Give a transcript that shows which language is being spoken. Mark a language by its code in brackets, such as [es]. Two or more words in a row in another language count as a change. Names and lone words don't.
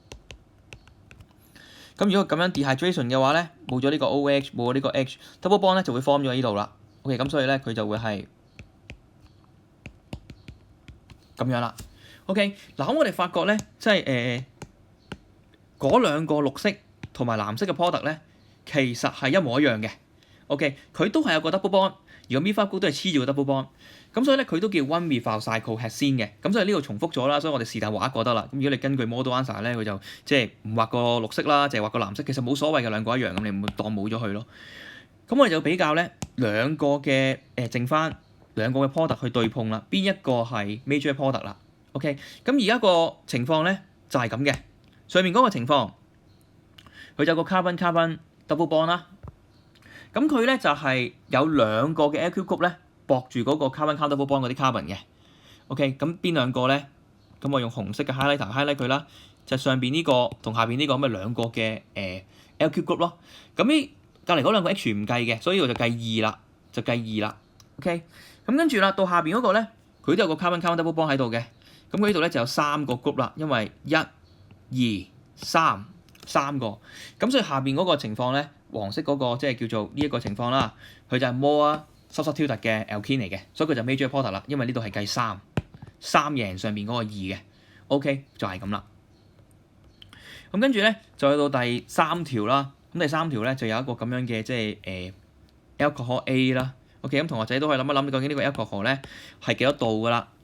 [yue] 咁如果咁樣 dehydration 嘅話咧，冇咗呢個 OH， 冇咗呢個 H， [en] double bond [yue] 咧就會 form 咗喺呢度啦。OK，咁所以咧佢就會係咁樣啦。OK，嗱咁我哋發覺咧，即係嗰兩個綠色同埋藍色嘅 product 咧，其實係一模一樣嘅。OK，佢都係有個 [en] double bond， [yue] 而個 [en] methyl group [yue] 都係黐住個 [en] double bond。 [yue] 咁所以咧，佢都叫 [en] one methyl cyclohexane [yue] 先嘅。咁所以呢度重複咗啦，所以我哋是但畫一個得啦。咁如果你根據 [en] model answer [yue] 咧，佢就即係唔畫個綠色啦，淨係畫個藍色，其實冇所謂嘅，兩個一樣，咁你唔會當冇咗佢咯。咁我哋就比較咧兩個嘅剩翻兩個嘅 product 去對碰啦，邊一個係 [en] major product [yue] 啦。OK，咁而家個情況咧就係咁嘅。上面嗰個情況，佢就有個 [en] carbon double bond [yue] 啦。咁佢咧就係有兩個嘅 [en] alkyl group [yue] 咧駁住嗰個 [en] carbon double bond [yue] 嗰啲 carbon 嘅。OK，咁邊兩個咧？咁我用紅色嘅 [en] highlighter highlight [yue] 佢啦，就係上邊呢個同下邊呢個咁嘅兩個嘅 [en] alkyl group [yue] 咯。咁呢隔離嗰兩個 H 唔計嘅，所以我就計2啦，就計2啦。OK，咁跟住啦，到下邊嗰個咧，佢都有個 [en] carbon double bond [yue] 喺度嘅。咁佢呢度咧就有3個 group 啦，因為1、2、3個。咁所以下邊嗰個情況咧，黃色嗰個即係叫做呢一個情況啦，佢就係 [en] more substituted [yue] 嘅 alkene 嚟嘅，所以佢就 [en] major product [yue] 啦，因為呢度係計3贏上邊嗰個2嘅。OK， 就係咁啦。咁跟住咧就去到第3條啦。咁第3條咧就有一個咁樣嘅即係 [en] alcohol A [yue] 啦。OK，咁同學仔都可以諗一諗，究竟呢個 alcohol 咧係幾多度噶啦？